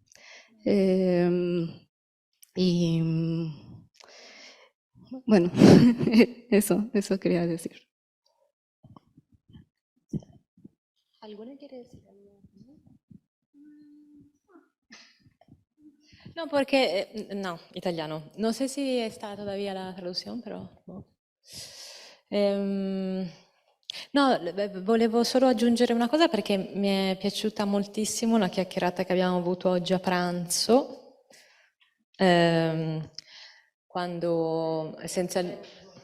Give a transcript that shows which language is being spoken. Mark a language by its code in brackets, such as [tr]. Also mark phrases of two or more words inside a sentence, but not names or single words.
[es] Y bueno, eso quería decir. ¿Alguna quiere decir algo? No, porque, no, italiano. No sé si está todavía la traduzione, [it] però... boh. No, volevo solo aggiungere una cosa perché mi è piaciuta moltissimo la chiacchierata che abbiamo avuto oggi a pranzo, quando essenzialmente...